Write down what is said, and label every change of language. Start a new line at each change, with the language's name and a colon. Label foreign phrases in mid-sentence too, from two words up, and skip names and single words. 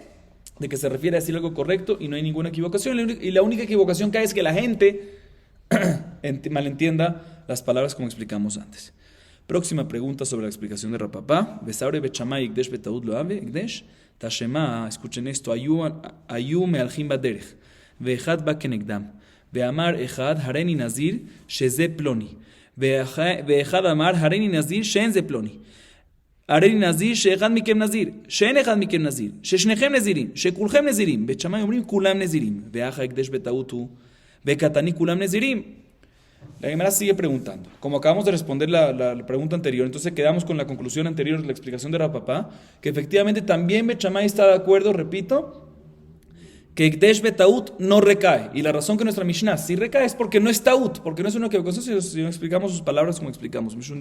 Spanish: De que se refiere a decir algo correcto y no hay ninguna equivocación. Y la única equivocación que hay es que la gente malentienda las palabras como explicamos antes. Próxima pregunta sobre la explicación de Rapapá.
Hebrew: קסברי בית שמאי הקדש בטעות לא הוי הקדש. תא שמע,
Spanish: escuchen esto.
Hebrew: היו מהלכים בדרך. ואחד בא כנגדם. ואמר אחד הריני נזיר שזה פלוני. ואחד אמר הריני נזיר שאין זה פלוני. הרי נזיר שאחד מכם נזיר, שאין אחד מכם נזיר, ששניכם נזירים, שכולכם נזירים. בית שמאי אומרים כולם נזירים, ואח ההקדש בטעות הוא, וקטני כולם נזירים.
Spanish: La Gemara sigue preguntando. Como acabamos de responder la pregunta anterior, entonces quedamos con la conclusión anterior de la explicación de Rapapá, que efectivamente también Bet Shammai está de acuerdo, repito, que
Hebrew: הקדש בטעות
Spanish: no recae. Y la razón que nuestra Mishnah sí recae es porque no es Taut, porque no es una equivocación, si no explicamos sus palabras como explicamos.